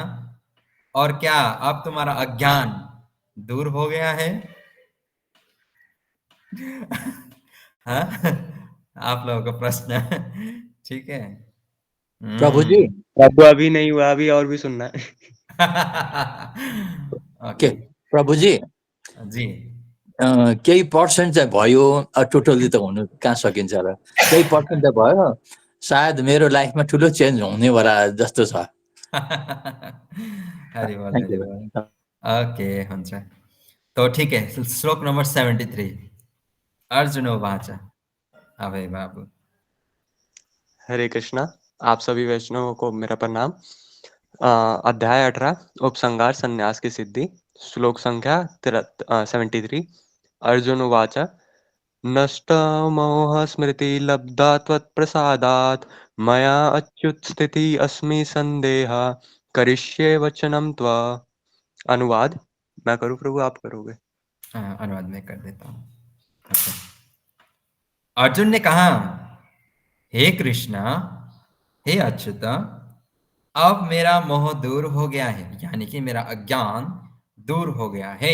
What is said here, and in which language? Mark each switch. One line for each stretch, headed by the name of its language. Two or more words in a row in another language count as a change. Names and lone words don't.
Hindi: और क्या अब तुम्हारा अज्ञान दूर हो गया है? हाँ, आप लोगों का प्रश्न। ठीक है। प्रभु जी, प्रभु अभी नहीं हुआ, अभी और भी सुनना है। के ओके प्रभु जी जी।
Nepali: केही पर्सेन्ट चाहिँ भयो, टोटली त हुनु कहाँ सकिन्छ र, केही पर्सेन्ट त भयो, सायद मेरो लाइफमा ठुलो चेन्ज हुनेवाला जस्तो छ।
Hindi: हरि बोल,
English: Thank
Hindi: हरि
English: you.
Hindi: बोल। ओके, हुन्छ। तो ठीक है, श्लोक नंबर 73। अर्जुन वाच, अभय बाबू। हरे कृष्णा, आप सभी वैष्णवों को मेरा प्रणाम। अध्याय 18 उपसंहार संन्यास की सिद्धि, श्लोक संख्या 73।
Sanskrit: अर्जुन उवाच नष्ट मोह स्मृति लब्धा त्वत्प्रसादात् मया अच्युत स्थिति अस्मि संदेह करिष्ये वचनम त्वा।
Hindi: अनुवाद मैं करूं प्रभु, आप करोगे? अनुवाद में कर देता हूँ। अच्छा। अर्जुन ने कहा, हे कृष्णा, हे अच्युत, अब मेरा मोह दूर हो गया है, यानी कि मेरा अज्ञान दूर हो गया है।